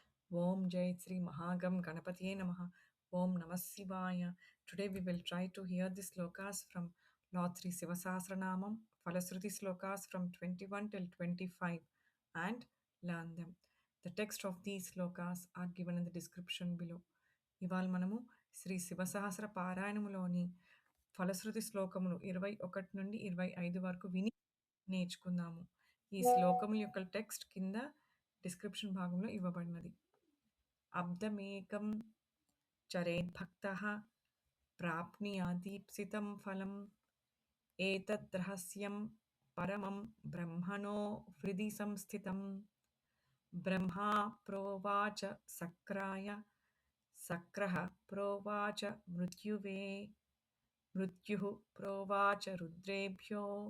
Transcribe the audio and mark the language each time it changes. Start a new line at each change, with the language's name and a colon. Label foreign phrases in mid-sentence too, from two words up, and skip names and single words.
Sanskrit: ओम् जय श्री महागम गणपतये नमः. ओम् नमः शिवाय.
English: Today we will try to hear the slokas from Lord Sri Sivasahasranamam, Falasruti slokas from 21 till 25 and learn them. The text of these slokas are given in the description below.
Telugu: ఇవాళ మనము శ్రీ శివసహస్ర పారాయణములోని ఫలశ్రుతి శ్లోకములు 21 నుండి 25 వరకు విని నేర్చుకుందాము. ఈ శ్లోకముల యొక్క టెక్స్ట్ కింద డిస్క్రిప్షన్ భాగంలో ఇవ్వబడినది.
Sanskrit: अब्दमेकं चरेद्भक्तः प्राप्नुयादीप्सितं फलम् एतद्रहस्यं परमं ब्रह्मणो हृदि संस्थितम् ब्रह्मा प्रोवाच सक्राय सक्रः प्रोवाच मृत्युवे मृत्युः प्रोवाच रुद्रेभ्यो